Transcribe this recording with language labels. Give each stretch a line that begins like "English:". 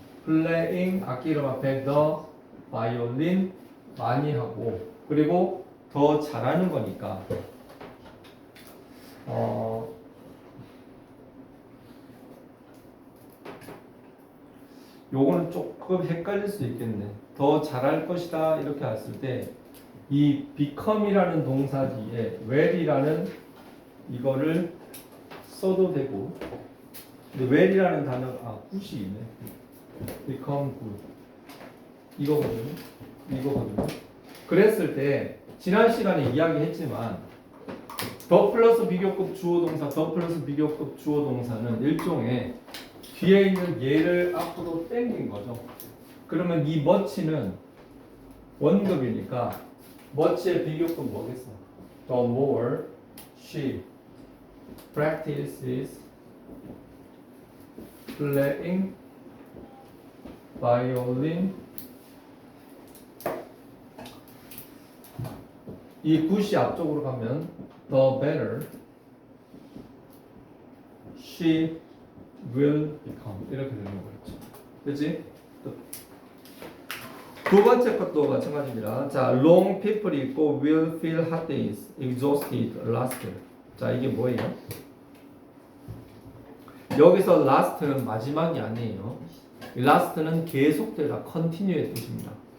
Korean: playing 악기 이름 앞에 the violin 많이 하고 그리고 더 잘하는 거니까 요거는 조금 헷갈릴 수 있겠네. 더 잘할 것이다 이렇게 했을 때 이 become이라는 동사 뒤에 well이라는 이거를 써도 되고 근데 well이라는 단어가 good이 있네.
English: become good
Korean: 이거거든요. 그랬을 때 지난 시간에 이야기했지만 더 플러스 비교급 주어동사 더 플러스 비교급 주어동사는 일종의 뒤에 있는 얘를 앞으로 당긴 거죠. 그러면 이 much는 원급이니까 much의 비교급 뭐겠어?
English: The more she practices playing violin
Korean: 이 굿이 앞쪽으로 가면
English: the better she will become
Korean: 이렇게 되는 거겠죠. 그렇지? 두 번째 것도 마찬가지입니다.
English: 자, long people
Korean: 있고
English: will feel hot days, exhausted, last. 자,
Korean: 이게 뭐예요? 여기서 last는 마지막이 아니에요. last는 계속되다, continue의 뜻입니다.